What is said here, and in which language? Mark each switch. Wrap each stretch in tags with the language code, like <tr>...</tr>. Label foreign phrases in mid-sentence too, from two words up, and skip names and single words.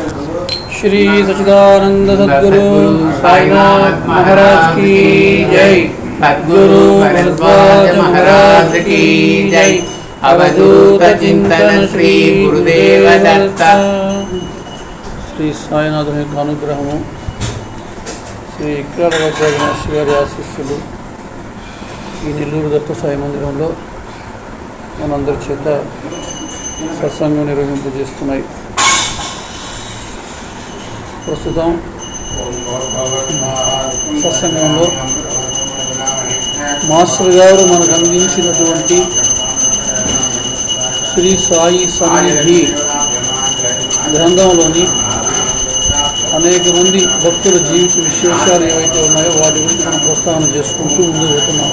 <hi>श्री सच्चिदानंद सद्गुरु साईनाथ महाराज की जय। सद्गुरु भरद्वाज महाराज की जय। अवधूत चिंतन श्री गुरुदेव दत्त।</hi> <te>श्री साईनाथ अनुग्रहము శ్రీ విక్రమార్క గారి ఆశీస్సులు ఈ నెల్లూరు దత్త సాయి మందిరంలో మనందరి చేత సత్సంగం నిర్వహింపజేస్తున్నాయి. ప్రస్తుతం సత్సంగంలో మాస్టర్ గారు మనకు అందించినటువంటి శ్రీ సాయి సన్నిధి గ్రంథంలోని అనేక మంది భక్తుల జీవిత విశేషాలు ఏవైతే ఉన్నాయో వాటి గురించి మనం ప్రస్తావన చేసుకుంటూ ముందుకు పోతున్నాం.</te>